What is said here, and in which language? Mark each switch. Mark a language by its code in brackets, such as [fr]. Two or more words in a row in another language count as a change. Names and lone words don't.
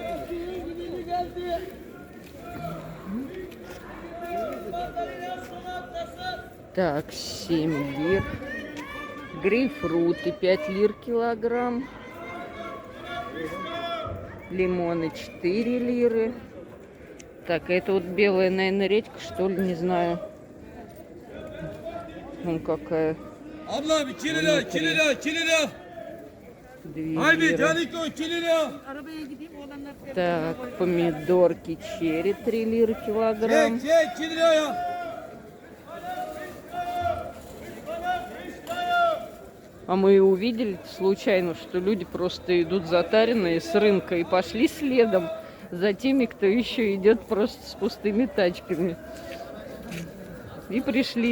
[ru] Так, 7 лир. Грейпфруты 5 лир килограмм. Лимоны 4 лиры. Так, это вот белая, наверное, редька, что ли, не знаю. Вон какая. [tr] Abla 2 lira, 2 lira, 2 lira. 2 Haydi [ru] лиры. [tr] Caniko 2 lira. [ru] Так, помидорки черри 3 лиры килограмм. [tr] Çek 2 lira ya. [ru] А мы увидели случайно, что люди просто идут затаренные с рынка и пошли следом за теми, кто еще идет просто с пустыми тачками. И пришли.